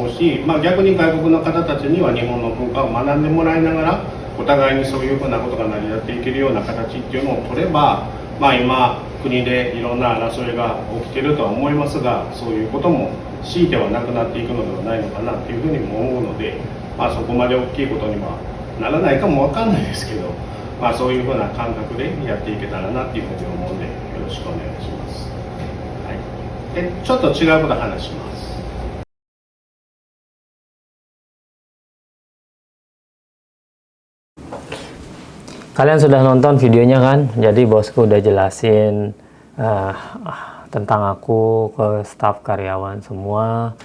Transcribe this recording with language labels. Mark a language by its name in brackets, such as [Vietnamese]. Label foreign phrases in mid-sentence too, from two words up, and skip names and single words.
[Japanese] うし、逆に外国の方たちには日本の文化を学んでもらいながら、お互いにそういうふうなことが成り立っていけるような形っていうのを取れば、今国でいろんな争いが起きているとは思いますが、そういうことも強いてはなくなっていくのではないのかなっていうふうにも思うので、そこまで大きいことにはならないかもわかんないですけど、そういうふうな感覚でやっていけたらなっていうふうに思うので、よろしくお願いします。はい、でちょっと違うこと話します。 [Indonesian] Kalian sudah nonton videonya kan? Jadi bosku udah jelasin tentang aku ke staf karyawan semua.